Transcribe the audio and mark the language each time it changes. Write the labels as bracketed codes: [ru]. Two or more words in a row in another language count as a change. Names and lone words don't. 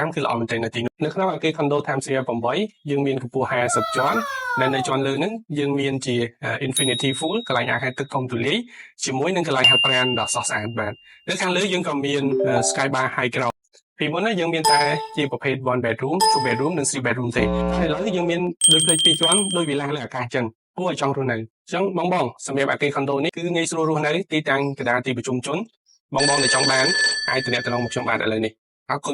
[km] កម្មគឺល្អមែនទែននៅទីនោះនៅក្នុងអគារ Condo Times Square 8 យើងមានកម្ពស់50ជាន់ដែលនៅជាន់លើហ្នឹងយើងមានជា Infinity Pool កន្លែងអាងហែលទឹកធំទូលាយជាមួយនឹងកន្លែងហាត់ប្រាណដ៏ស្រស់ស្អាតបាទនៅខាងលើយើងក៏មាន Sky Bar High Ground ពីមុនណាយើងមានតែជាប្រភេទ [en] one bedroom two bedroom [km] និង [en] three bedroom [km] ទេហើយឥឡូវយើងមានដូចផ្លេច2ជាន់ដូចវិឡាលើអាកាសចឹងគួរឲ្យចង់រស់នៅអញ្ចឹងបងសម្រាប់អគារ Condo នេះគឺងាយស្រួលរស់នៅទីតាំងកណ្ដាលទីប្រជុំជនបងដែលចង់បានអាចតំណែងមកខ្ញុំបានឥឡូវនេះអរគុណ